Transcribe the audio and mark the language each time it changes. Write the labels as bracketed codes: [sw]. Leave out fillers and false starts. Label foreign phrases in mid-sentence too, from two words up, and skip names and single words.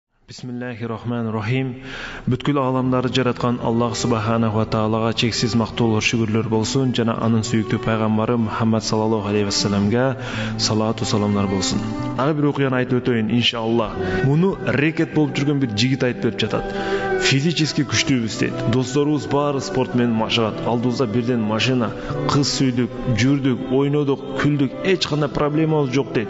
[ar] Bismillahirrahmanirrahim. [ky] Бүткүл аламдарды жараткан Аллах [ar] سبحانه وتعالى [ky] чексиз мактоолор, шүгүрлөр болсун жана анын сүйүктүү пайгамбары Мухаммад [ar] صلى الله عليه وسلم [ky] салату саламдар болсун. Дагы бир окуяны айтып өтөйүн иншаллах. Муну рекет болуп жүргөн бир жигит айтып берип жатат. Физически күчтүүбүз дейт. Досторубуз баары спорт менен машыгат. Алдыбызда бирден машина, кыз сүйдүк, жүрдүк, ойнодук, күлдүк, эч кандай проблемабыз жок дейт.